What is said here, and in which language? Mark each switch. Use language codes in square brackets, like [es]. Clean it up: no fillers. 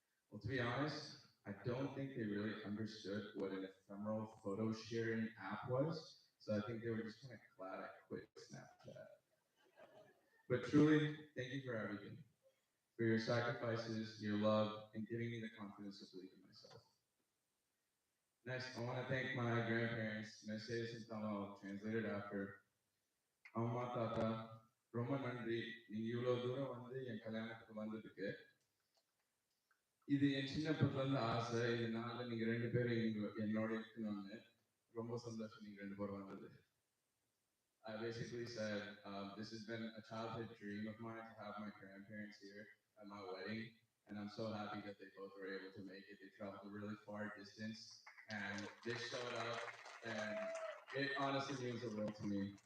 [en] Well, to be honest, I don't think they really understood what an ephemeral photo sharing app was, so I think they were just kind of glad I quit Snapchat. But truly, thank you for everything, for your sacrifices, your love, and giving me the confidence to believe in myself. Next, I want to thank my grandparents, and I say this in Tamil, translated after. [ta] Amma Tata, ரொம்ப நன்றி நீங்க இவ்வளவு தூரம் வந்து என் கல்யாணத்துக்கு வந்ததுக்கு. இது என் சின்ன பிள்ளைல ஆசை, இது நாளில் நீங்க ரெண்டு பேரும் என்னோட இருக்கணும்னு ரொம்ப சந்தோஷம் நீங்க ரெண்டு பேரும் வந்தது. [en] I basically said, this has been a childhood dream of mine to have my grandparents here at my wedding, and I'm so happy that they both were able to make it. They traveled a really far distance, and they showed up, and it honestly means the world to me.